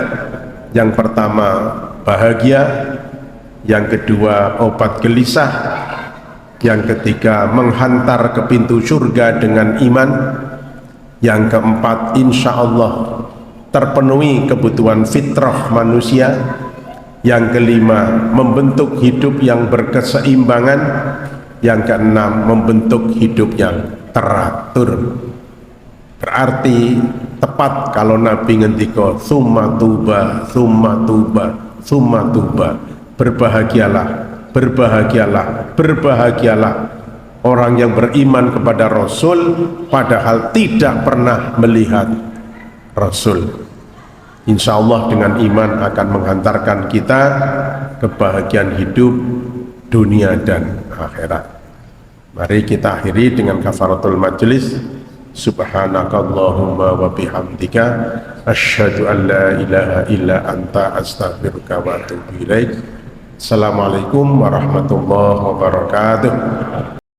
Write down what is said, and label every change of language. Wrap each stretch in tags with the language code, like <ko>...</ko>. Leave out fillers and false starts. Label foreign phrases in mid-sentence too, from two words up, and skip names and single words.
<id>Yang pertama bahagia, yang kedua obat gelisah, yang ketiga menghantar ke pintu surga dengan iman, yang keempat</id> <ar>إن شاء الله</ar> <id>terpenuhi kebutuhan fitrah manusia, yang kelima membentuk hidup yang berkeseimbangan, yang keenam membentuk hidup yang teratur. Berarti tepat kalau Nabi ngendika</id> <ar>ثم طوبى، ثم طوبى، ثم طوبى.</ar> <id>Berbahagialah, berbahagialah, berbahagialah orang yang beriman kepada Rasul padahal tidak pernah melihat Rasul.</id> <ar>إن شاء الله</ar> <id>dengan iman akan menghantarkan kita kebahagiaan hidup dunia dan akhirat. Mari kita akhiri dengan</id> <ar>كفارة المجلس. سبحانك اللهم وبحمدك أشهد أن لا إله إلا أنت أستغفرك وأتوب إليك. السلام عليكم ورحمة الله وبركاته.</ar>